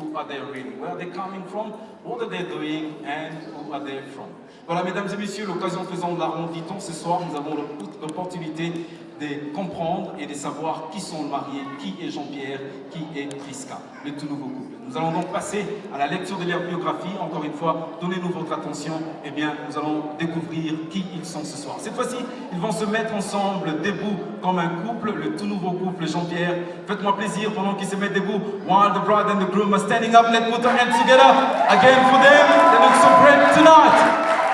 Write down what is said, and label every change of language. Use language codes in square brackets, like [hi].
[en] What are they doing and who are they from? [fr] Voilà, mesdames et messieurs, l'occasion faisant de la ronde, dit-on, ce soir, nous avons l'opportunité de comprendre et de savoir qui sont le marié, qui est Jean-Pierre, qui est Priska, le tout nouveau couple. Nous allons donc passer à la lecture de leur biographie. Encore une fois, donnez-nous votre attention. Eh bien, nous allons découvrir qui ils sont ce soir. Cette fois-ci, ils vont se mettre ensemble debout comme un couple, le tout nouveau couple Jean-Pierre. Faites-moi plaisir pendant qu'ils se mettent debout. [en] While the bride and the groom are standing up, let's put our hands together again for them. They look so great tonight.